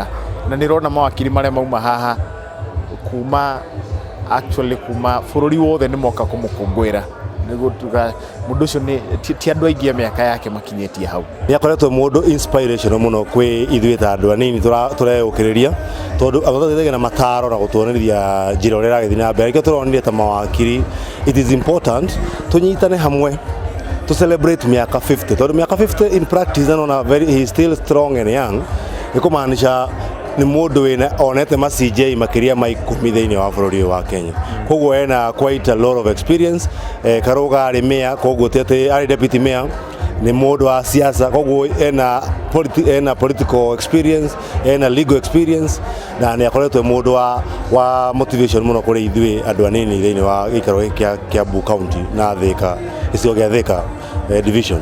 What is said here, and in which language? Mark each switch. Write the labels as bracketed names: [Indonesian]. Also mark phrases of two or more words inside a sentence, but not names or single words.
[Kikuyu] Na nĩrona mawakiri marĩa mauma haha kuma bũrũri wothe nĩ moka kũmũkũngũĩra. Mũndũ ũcio ti andũ aingĩ a mĩaka yake makinyĩtie hau. Nĩ akoretwo mũndũ inspirational mũno kwĩ ithuĩ ta andũ anini tũreũkĩrĩria tondũ agũtũteithagia na mataro na gũtuonereria njĩra ũrĩa ĩragĩthiĩ na mbere. Nĩkĩo tũronire ta mawakiri [English] it is important [Kikuyu] tũnyitane hamwe [English] to celebrate [Kikuyu] mĩaka 50 tondũ mĩaka 50 [English] in practice he is still strong and young. [Kikuyu] Nĩ kũmaanisha nĩ mũndũ wĩna onete ma CJ makĩria ma 10 thĩinĩ wa bũrũri wa Kenya. Koguo ena [English] quite a lot of experience. [Kikuyu] Karunga arĩ mayor, koguo tete arĩ deputy mayor, nĩ mũndũ wa siasa, koguo ena [English] political experience, [Kikuyu] ena [English] legal experience [Kikuyu] na nĩ akoretwo mũndũ wa motivation mũno kũrĩ ithuĩ andũ anini thĩinĩ wa gĩikaro kĩa Kiambu County na Thika, gĩcigo gĩa Thika division.